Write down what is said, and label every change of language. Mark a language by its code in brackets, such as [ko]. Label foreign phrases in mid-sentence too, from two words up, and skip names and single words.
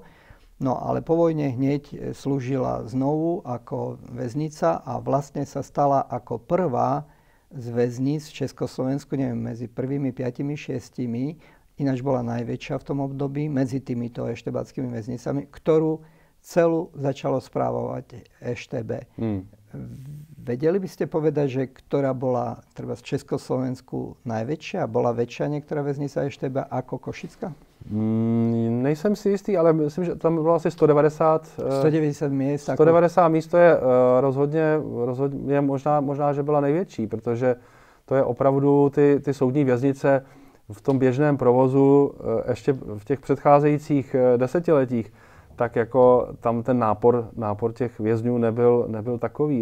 [sk] No ale po vojne hneď slúžila znovu ako väznica a vlastne sa stala ako prvá z väzníc v Československu, neviem, medzi prvými 5-6, ináč bola najväčšia v tom období, medzi týmito eštebáckými väznicami, ktorú celú začalo správovať EŠTB. Vedeli by ste povedať, že ktorá bola treba v Československu najväčšia? Bola väčšia niektorá väznica EŠTB ako Košická? [cs] Nejsem si jistý, ale myslím, že tam bylo asi 190 míst. 190 míst to je rozhodně možná, že byla největší, protože to je opravdu ty soudní věznice v tom běžném provozu ještě v těch předcházejících desetiletích, tak jako tam ten nápor těch vězňů nebyl takový.